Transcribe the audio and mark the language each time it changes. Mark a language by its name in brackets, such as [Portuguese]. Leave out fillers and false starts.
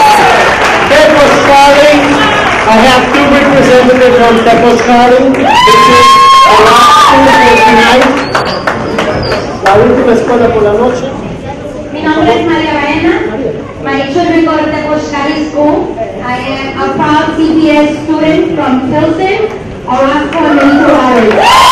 [English] I have two representatives from Tepozcali. This is our last school for tonight. [Spanish] La última escuela por la noche. Mi nombre es María Baena. [English] My children go to Tepozcali School. I am a proud CPS student from Pilsen, Orozco, and Benito Juárez.